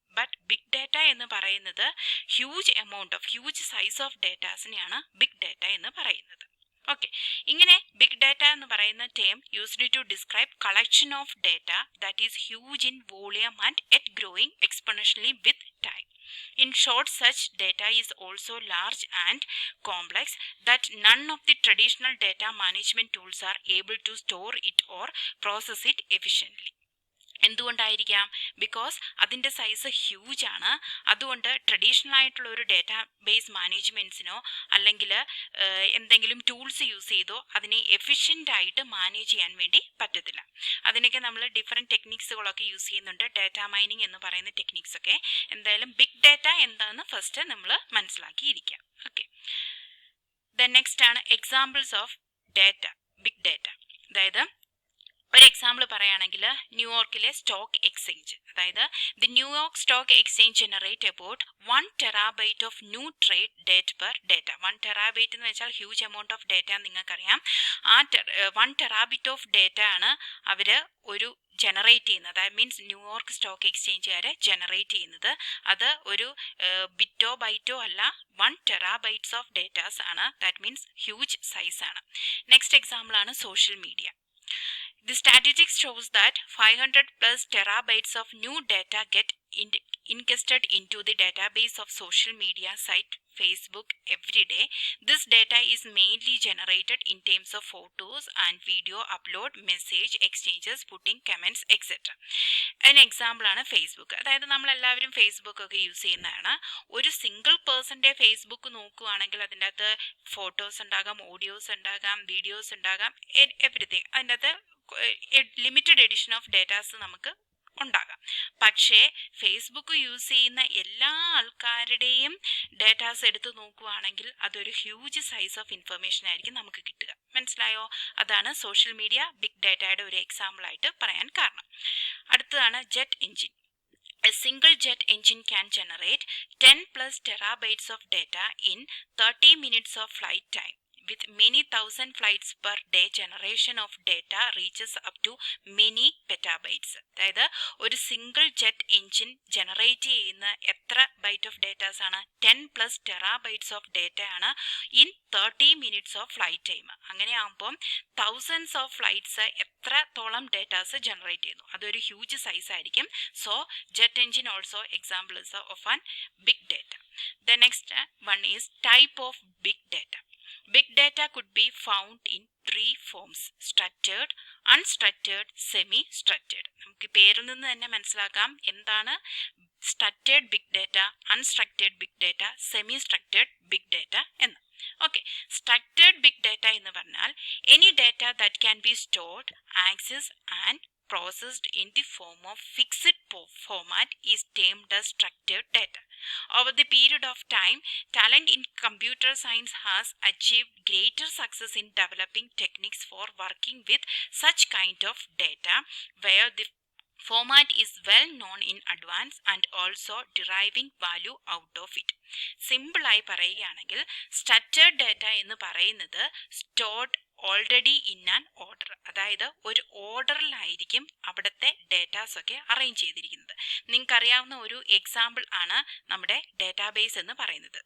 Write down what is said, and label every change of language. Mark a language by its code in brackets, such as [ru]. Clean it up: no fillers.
[ml] But big data എന്ന് പറയുന്നത് huge size of ഡേറ്റാസിനെയാണ് big data എന്ന് പറയുന്നത്. ഓക്കെ, ഇങ്ങനെ ബിഗ് ഡേറ്റ എന്ന് പറയുന്ന [en] Term used to describe collection of data that is huge in volume and yet growing exponentially with time. In short, such data is also large and complex that none of the traditional data management tools are able to store it or process it efficiently. [ml] എന്തുകൊണ്ടായിരിക്കാം? Because അതിൻ്റെ size huge ആണ്. അതുകൊണ്ട് traditional ആയിട്ടുള്ള ഒരു data base മാനേജ്മെൻറ്റ്സിനോ അല്ലെങ്കിൽ എന്തെങ്കിലും tools use ചെയ്തോ അതിനെ എഫിഷ്യൻ്റ് ആയിട്ട് മാനേജ് ചെയ്യാൻ വേണ്ടി പറ്റത്തില്ല. അതിനൊക്കെ നമ്മൾ ഡിഫറെൻറ്റ് ടെക്നിക്സുകളൊക്കെ യൂസ് ചെയ്യുന്നുണ്ട്. ഡേറ്റാ മൈനിങ് എന്ന് പറയുന്ന ടെക്നിക്സൊക്കെ. എന്തായാലും ബിഗ് ഡേറ്റ എന്താണെന്ന് ഫസ്റ്റ് നമ്മൾ മനസ്സിലാക്കിയിരിക്കാം. ഓക്കെ, ദെൻ നെക്സ്റ്റ് ആണ് examples of data, big data. അതായത് ഒരു എക്സാമ്പിൾ പറയുകയാണെങ്കിൽ ന്യൂയോർക്കിലെ സ്റ്റോക്ക് എക്സ്ചേഞ്ച്, അതായത് the New York stock exchange [en] Generate about 1 TB of new trade date per data. [ml] 1 TB എന്ന് വെച്ചാൽ ഹ്യൂജ് എമൗണ്ട് ഓഫ് ഡേറ്റ നിങ്ങൾക്കറിയാം. ആ 1 TB ഓഫ് ഡേറ്റ ആണ് അവർ ഒരു ജനറേറ്റ് ചെയ്യുന്നത്. That means New York stock എക്സ്ചേഞ്ചുകാരെ generate ചെയ്യുന്നത്. അത് ഒരു ബിറ്റോ ബൈറ്റോ അല്ല, 1 TB ഓഫ് ഡേറ്റാസ് ആണ്. ദാറ്റ് മീൻസ് ഹ്യൂജ് സൈസ് ആണ്. നെക്സ്റ്റ് എക്സാമ്പിൾ ആണ് social media. [en] The statistics shows that 500+ terabytes of new data get ingested into the database of social media site Facebook every day. This data is mainly generated in terms of photos and video upload, message exchanges, putting comments, etc. An example [ml] ആണ് Facebook. അതായത് നമ്മളെല്ലാവരും Facebook ഒക്കെ use ചെയ്യുന്നതാണ്. ഒരു single പേഴ്സൻ്റെ Facebook നോക്കുകയാണെങ്കിൽ അതിൻ്റെ അകത്ത് ഫോട്ടോസ് ഉണ്ടാകാം, ഓഡിയോസ് ഉണ്ടാകാം, വീഡിയോസ് ഉണ്ടാകാം, എവരിത്തിങ്. അതിൻ്റെ അകത്ത് ലിമിറ്റഡ് എഡിഷൻ ഓഫ് ഡേറ്റാസ് നമുക്ക് ഉണ്ടാകാം. പക്ഷേ ഫേസ്ബുക്ക് യൂസ് ചെയ്യുന്ന എല്ലാ ആൾക്കാരുടെയും ഡേറ്റാസ് എടുത്തു നോക്കുകയാണെങ്കിൽ അതൊരു ഹ്യൂജ് സൈസ് ഓഫ് ഇൻഫർമേഷൻ ആയിരിക്കും നമുക്ക് കിട്ടുക. മനസ്സിലായോ? അതാണ് സോഷ്യൽ മീഡിയ ബിഗ് ഡേറ്റയുടെ ഒരു എക്സാമ്പിൾ ആയിട്ട് പറയാൻ കാരണം. അടുത്തതാണ് jet engine. [en] A single jet engine can generate 10 plus terabytes of data in 30 minutes of flight time. With many thousand flights per day, generation of data reaches up to many petabytes. [ml] അതായത് ഒരു single jet engine generate ചെയ്യുന്ന എത്ര byte of datas ആണ്? [en] 10 plus terabytes of data [ml] ആണ് [en] In 30 minutes of flight time. [ml] അങ്ങനെ ആകുമ്പം thousands of flights എത്രത്തോളം datas generate ചെയ്യുന്നു. അതൊരു ഹ്യൂജ് സൈസ് ആയിരിക്കും. [en] So jet engine also example is of an big data. The next one is type of big data. Big data could be found in three forms: structured, unstructured, semi-structured. [ml] നമുക്ക് പേരിൽ നിന്ന് തന്നെ മനസ്സിലാക്കാം എന്താണ് [en] structured big data, unstructured big data, [ml] semi-structured big data എന്ന്. [en] Okay, structured big data [ml] എന്ന് പറഞ്ഞാൽ [en] any data that can be stored, accessed and processed in the form of fixed format is termed as structured data. Over the period of time, talent in computer science has achieved greater success in developing techniques for working with such kind of data where the format is well known in advance and also deriving value out of it. [ml] Simple ആയി പറയുകയാണെങ്കിൽ structured data എന്ന് പറയുന്നത് [en] stored already in an order, [ml] അതായത് ഒരു ഓർഡറിലായിരിക്കും അവിടുത്തെ datas ഒക്കെ arrange ചെയ്തിരിക്കുന്നത്. നിങ്ങൾക്കറിയാവുന്ന ഒരു എക്സാമ്പിൾ ആണ് നമ്മുടെ ഡേറ്റാബേസ് എന്ന് പറയുന്നത്.